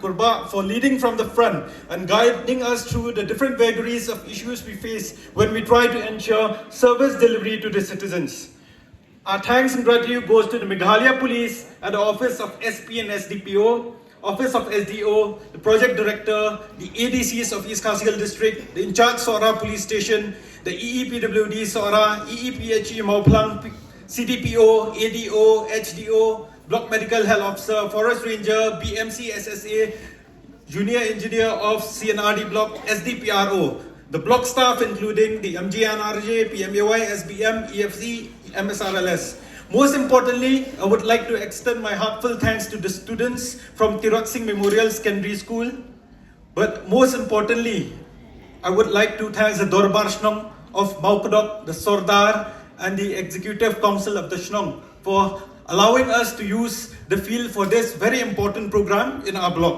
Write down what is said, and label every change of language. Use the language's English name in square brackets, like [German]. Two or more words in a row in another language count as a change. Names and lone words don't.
[English] Kurba for leading from the front and guiding us through the different vagaries of issues we face when we try to ensure service delivery to the citizens. Our thanks and gratitude goes to the Meghalaya Police and the Office of SP and SDPO, Office of SDO, the Project Director, the ADCs of East Kashmir District, the in-charge Sora Police Station, the EEPWD Sora, EEPHE Mauplang, CDPO, ADO, HDO, Block Medical Health Officer, Forest Ranger, BMC SSA, Junior Engineer of CNRD Block, SDPRO. The block staff including the MGNRJ, PMAY, SBM, EFC, MSRLS. Most importantly, I would like to extend my heartfelt thanks to the students from Tirot Singh Memorial Secondary School. But most importantly, I would like to thank the Dorbar Shnong of Maukdok, the Sordar, and the Executive Council of the Shnong for allowing us to use the field for this very important program in our block.